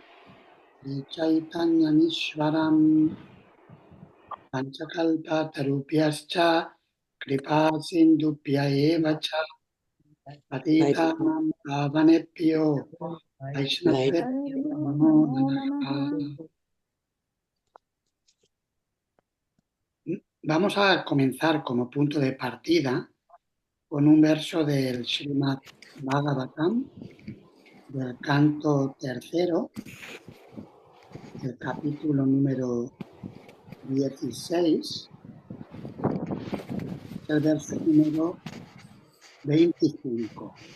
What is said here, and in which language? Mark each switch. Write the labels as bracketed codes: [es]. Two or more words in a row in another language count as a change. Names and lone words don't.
[sa] Chaitanyamishwaram Panchakalpa Tarupyascha Kripa Sindhupya Eva Cha Patitanam Pavanebhyo Vaishnavebhyo Namo Namaha. [es] Vamos a comenzar como punto de partida con un verso del Srimad Bhagavatam, del canto tercero, del capítulo número 16, el verso número 25.